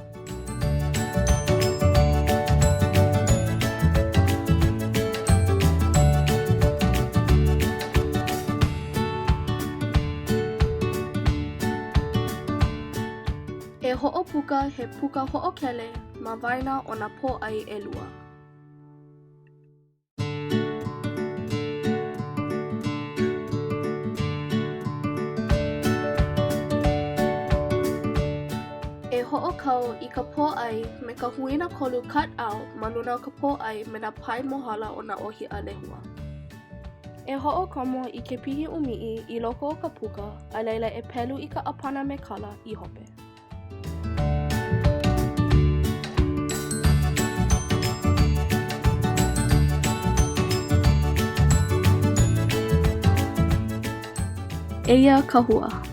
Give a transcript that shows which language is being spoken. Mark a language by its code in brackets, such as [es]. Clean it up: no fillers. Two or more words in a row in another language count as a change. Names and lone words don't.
[haw] E hoʻopuka he puka hoʻokele ma waena o nā pōʻai ʻelua. E hoʻokau I ka pōʻai me ka huina kolu [en] cut out [haw] ma luna o ka pōʻai me nā pai mohala o nā ʻōhiʻa lehua. E hoʻokomo I ke pihi umiʻi I loko o ka puka, a laila e pelu I ka ʻapana me kala I hope. Eia ka hua.